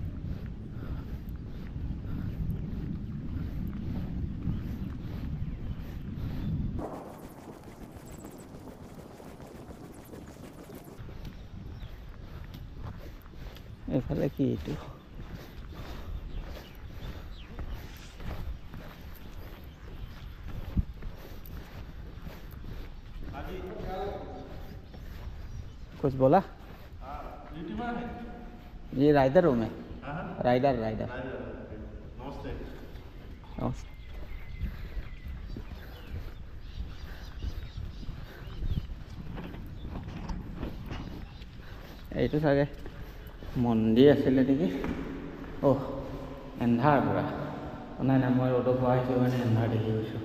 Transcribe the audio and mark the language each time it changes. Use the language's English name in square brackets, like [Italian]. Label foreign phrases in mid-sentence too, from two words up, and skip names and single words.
[Assamese] এইফালে কি এইটো? [Hindi] कुछ बोला? ये राइडर हूँ मैं। राइडर नमस्ते। [Assamese] नमस्ते। এইটো চাগে মন্দিৰ আছিলে নেকি? অহ, এন্ধাৰ পুৰা। নাই নাই, মই ৰ'দত পোৱা আহিছোঁ কাৰণে এন্ধাৰ দেখি গৈছোঁ।